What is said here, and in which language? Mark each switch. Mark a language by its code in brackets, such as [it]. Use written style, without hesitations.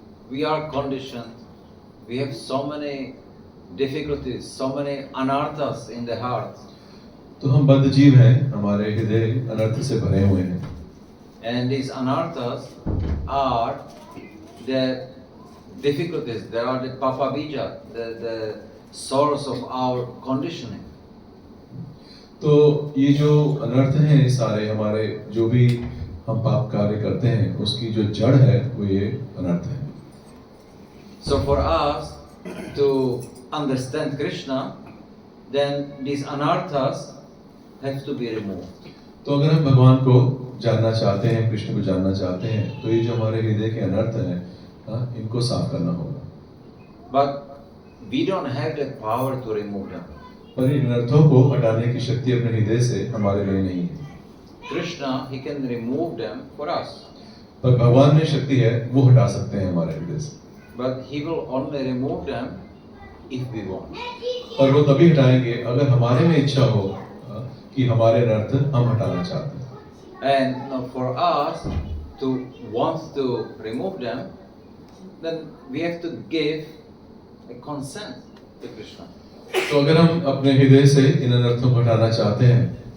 [en] We are conditioned. We have so many difficulties, so many anarthas in the heart. [hi] तो हम बद्ध जीव हैं, हमारे हृदय अनर्थ से भरे हुए हैं। [en] And these anarthas are the difficulties. They are the papa bija, the source of our conditioning. [hi] तो ये जो अनर्थ हैं सारे हमारे जो भी हम पाप कार्य करते हैं उसकी जो जड़ है वो ये अनर्थ है। [en] So for us to understand Krishna, then these anarthas have to be removed. [hi] तो अगर हम भगवान को जानना चाहते हैं, कृष्ण को जानना चाहते हैं, तो ये जो हमारे हृदय के अनर्थ हैं, इनको साफ करना होगा। [en] But we don't have the power to remove them. [hi] पर इन अनर्थों को हटाने की शक्ति अपने हृदय से हमारे लिए नहीं है। [en] Krishna, he can remove them for us. [hi] पर भगवान में शक्ति है, वो हटा सकते हैं हमारे हृदय से। [en] But he will only remove them if we want. [hi] और वो तभी हटाएंगे अगर हमारे में इच्छा हो कि हमारे अनर्थ हम हटाना चाहते हैं। [en] And now for us to want to remove them, then we have to give a consent to Krishna. [hi] तो अगर हम अपने हृदय से इन अनर्थों को हटाना चाहते हैं